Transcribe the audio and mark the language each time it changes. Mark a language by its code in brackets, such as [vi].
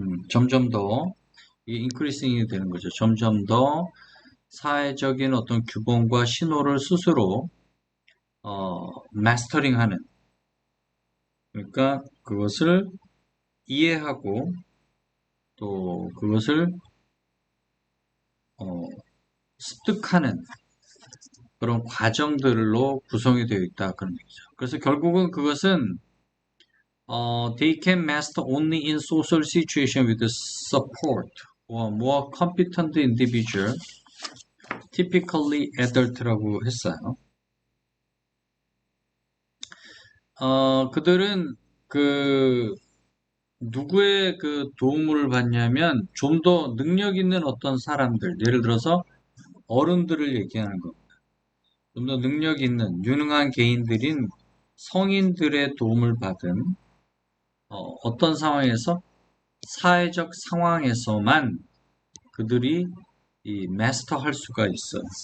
[ko] 점점 더 이게 인크리싱이 되는 거죠. 점점 더 사회적인 어떤 규범과 신호를 스스로 마스터링하는 그러니까 그것을 이해하고 또 그것을 습득하는 그런 과정들로 구성이 되어 있다 그런 얘기죠. 그래서 결국은 그것은 [en] they can master only in social situation with support or more competent individual, typically adult라고 했어요. [ko] 그들은 누구의 도움을 받냐면 좀 더 능력 있는 어떤 사람들, 예를 들어서 어른들을 얘기하는 겁니다. 좀 더 능력 있는 유능한 개인들인 성인들의 도움을 받은 어떤 상황에서 사회적 상황에서만 그들이 이 마스터할 수가 있어요.